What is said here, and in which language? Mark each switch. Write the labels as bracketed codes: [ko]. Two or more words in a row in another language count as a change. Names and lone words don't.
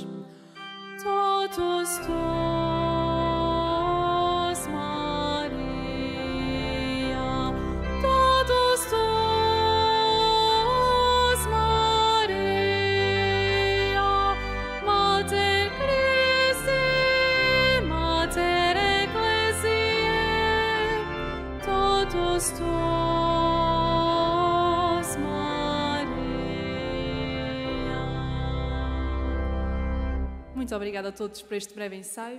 [la] Totus tuus, Maria, totus tuus, Maria, Mater Christi, Mater Ecclesiae, totus tuus. [pt] Muito obrigada a todos por este breve ensaio.